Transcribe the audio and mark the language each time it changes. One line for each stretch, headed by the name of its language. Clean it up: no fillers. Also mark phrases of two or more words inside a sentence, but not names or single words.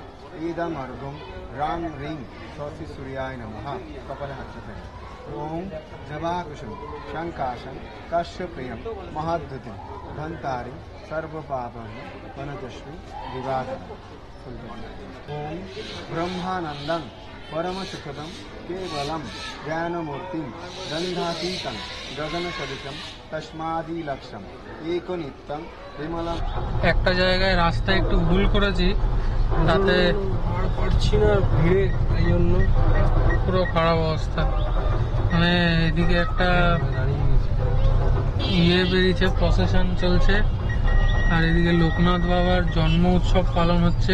Sanskrit: इदम अर्घुम राम ह्रीं स्वस्ति सूर्याय नमः कपालः अर्चते ओम जवाकुसुम शंकाशं कश्यप्रियं महाद्युतिं धन्तारि सर्वपापं वनतस्मै दिवाकरं ओम ब्रह्मानंदं परमसुखदं केवलं ज्ञानमूर्तिं गन्धातीतं गगनसदृशं तस्मादिलक्ष्यं एकनित्यं विमलं।
Bangla: একটা জায়গায় রাস্তায় একটু ভুল করেছি, তাতে পারছি না ভিড়ে, এই জন্য পুরো খারাপ অবস্থা। মানে এদিকে একটা বেরিয়েছে, প্রসেশন চলছে, আর এদিকে লোকনাথ বাবার জন্ম উৎসব পালন হচ্ছে।